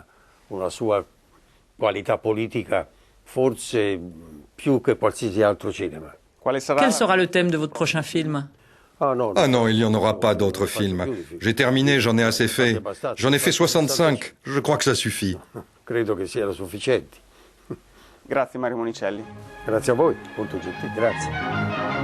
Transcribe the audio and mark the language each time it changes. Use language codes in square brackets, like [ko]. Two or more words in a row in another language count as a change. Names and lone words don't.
[fr] Quel sera le thème de votre prochain film ? Ah non, il n'y en aura pas d'autres films. J'ai terminé, j'en ai assez fait. J'en ai fait 65. Je crois que ça suffit. [it] Grazie Mario Monicelli. Grazie a voi, molto gentile, grazie.